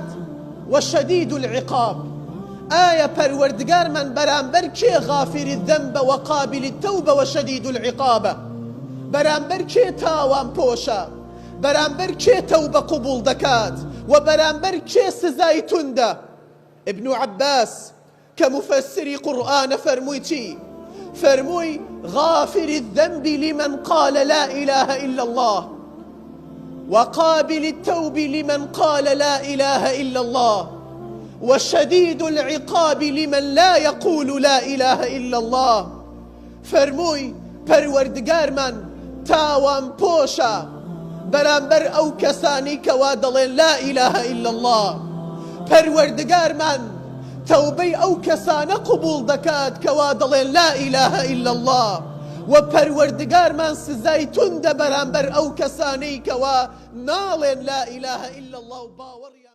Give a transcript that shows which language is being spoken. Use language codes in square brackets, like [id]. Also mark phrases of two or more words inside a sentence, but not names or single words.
[ar] وشەدید العقاب، [ckb] ئایا پەروەردگارمان بەرامبەر کێ [ar] غافری الذەنبە وقابلی التەوبە وشەدید العقابە؟ [ckb] بەرامبەر کێ تاوان پۆشە؟ بەرامبەر کێ تەوبە قبول دەکات؟ و بەرامبەر کێ سزای توندە؟ ابن عەباس کە مفەسری قورئانە فەرمووی چی؟ [ar] فەرمووی غافری الذەنب لمن قال لا إله إلا الله وقابل التوب لمن قال لا إله إلا الله وشديد العقاب لمن لا يقول لا إله إلا الله. [ckb] فەرمووی پەروەردگارمان تاوان پۆشە بەرامبەر ئەو کەسانی کەوا دەڵێن [ar] لا إله إلا الله. [ckb] پەروەردگارمان تەوبەی ئەو کەسانە قبول دەکات کەوا دەڵێن [ar] لا إله إلا الله. [ckb] و پەروەردگارمان سزای توندە بەرامبەر ئەو کەسانەی کەوا ناڵێن [ar] لا إله إلا الله [ckb] و باوەڕیان